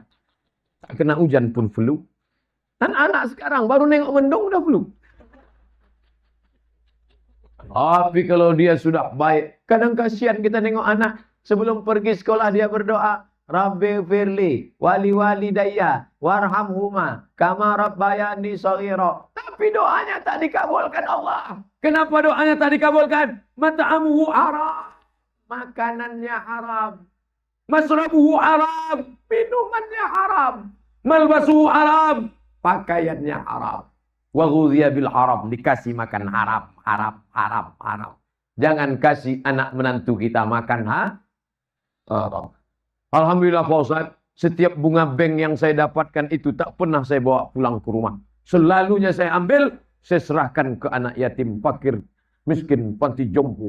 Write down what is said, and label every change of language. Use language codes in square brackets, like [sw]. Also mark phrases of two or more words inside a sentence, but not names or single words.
[ms] Tak kena hujan pun flu. Anak-anak sekarang baru nengok mendung udah flu. Tapi kalau dia sudah baik, kadang kasihan kita nengok anak sebelum pergi sekolah dia berdoa, [ar] رب اغفر لي ولوالدي وارحمهما كما ربياني صغيرا. [ms] Tapi doanya tak dikabulkan Allah. Kenapa doanya tak dikabulkan? [ar] مطعمه حرام. [ms] Makanannya haram. [ar] مشربه حرام. [ms] Minumannya haram. [ar] ملبسه حرام. [ms] Pakaiannya haram. [ar] وغذي بالحرام, [ms] dikasih makan haram, haram. Jangan kasih anak menantu kita makan haram. Alhamdulillah Pak Ustaz, setiap bunga bank yang saya dapatkan itu tak pernah saya bawa pulang ke rumah. Selalunya saya ambil, saya serahkan ke anak yatim, fakir, miskin, panti jompo.